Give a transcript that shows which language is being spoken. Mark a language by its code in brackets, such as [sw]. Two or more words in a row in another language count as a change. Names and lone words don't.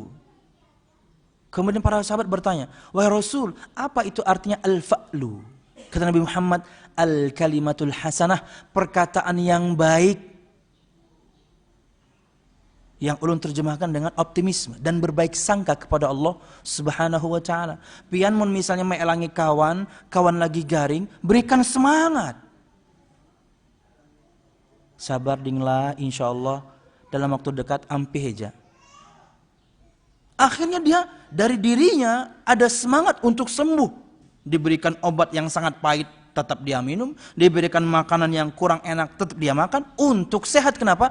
[id] Kemudian para sahabat bertanya, wahai Rasul, apa itu artinya al-fa'lu? Kata Nabi Muhammad, [ar] الكلمة الحسنة, [id] perkataan yang baik, yang ulun terjemahkan dengan optimisme dan berbaik sangka kepada Allah [ar] سبحانه وتعالى. [bjn] Pian mun misalnya meelangi kawan lagi garing, berikan semangat. Sabar dinglah, insyaallah dalam waktu dekat ampih aja. [id] Akhirnya dia dari dirinya ada semangat untuk sembuh. Diberikan obat yang sangat pahit, tetap dia minum. Diberikan makanan yang kurang enak, tetap dia makan. Untuk sehat, kenapa?